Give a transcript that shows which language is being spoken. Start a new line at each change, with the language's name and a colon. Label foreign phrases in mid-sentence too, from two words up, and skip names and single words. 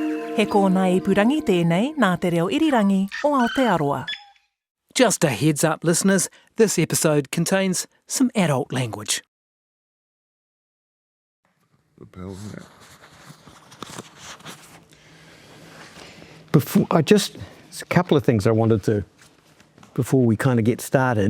Māori: He kōna ipurangi tēnei nā te reo irirangi o Aotearoa.
English: Just a heads up, listeners, this episode contains some adult language. There's a couple of things I wanted to, before we kind of get started.